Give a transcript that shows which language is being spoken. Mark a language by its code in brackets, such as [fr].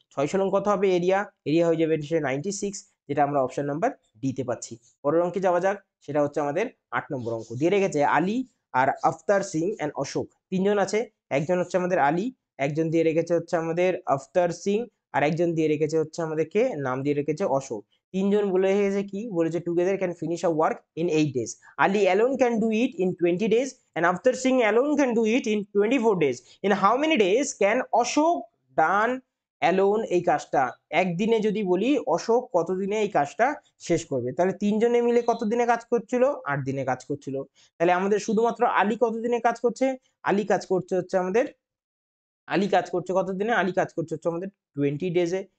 [bn] 6 16 কত হবে area, area হয়ে যাবে 96, যেটা আমরা অপশন নাম্বার ডিতে পাচ্ছি। পরের অঙ্কে যাওয়া যাক, সেটা হচ্ছে আমাদের 8 নম্বর অঙ্ক। দিয়ে রেখেছে আলী আর আফতার সিং এন্ড অশোক, তিনজন আছে, একজন হচ্ছে আমাদের আলী, একজন দিয়ে রেখেছে হচ্ছে আমাদের আফতার সিং, আর একজন দিয়ে রেখেছে হচ্ছে আমাদেরকে নাম দিয়ে রেখেছে অশোক। তিনজন বলে রেখেছে কি, বলেছে [en] Together can finish a work in 8 days, Ali alone can do it in 20 days and Aftar Singh alone can do it in 24 days. In how many days can Ashok done alone [bn] এই কাজটা, একদিনে যদি বলি অশোক কতদিনে এই কাজটা শেষ করবে, তাহলে তিনজনে মিলে কতদিনে কাজ করছিল, 8 দিনে কাজ করছিল। তাহলে আমাদের শুধুমাত্র আলী কতদিনে কাজ করছে, আলী কাজ করছে হচ্ছে আমাদের, আলী কাজ করছে কতদিনে, আলী কাজ করছে হচ্ছে আমাদের 20 ডেজে।